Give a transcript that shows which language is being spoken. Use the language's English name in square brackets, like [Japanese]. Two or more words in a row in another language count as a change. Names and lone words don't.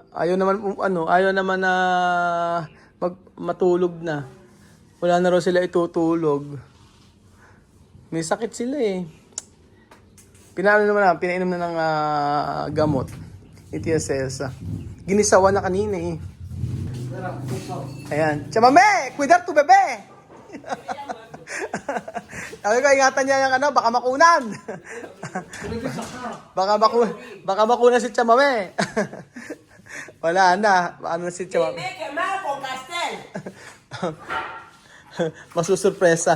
[Filipino] Ayaw naman na matulog na. Wala na raw sila itutulog. May sakit sila pinainom na ng gamot ni Tia Cesa. Ginisawa na kanina Ayan. Chamame! [Spanish] Cuidar tu bebe! [Filipino] Sabi ko, ingatan niya yung baka makunan. baka makunan si Chamame. Wala na. Ano si Chamame? Masusurpresa.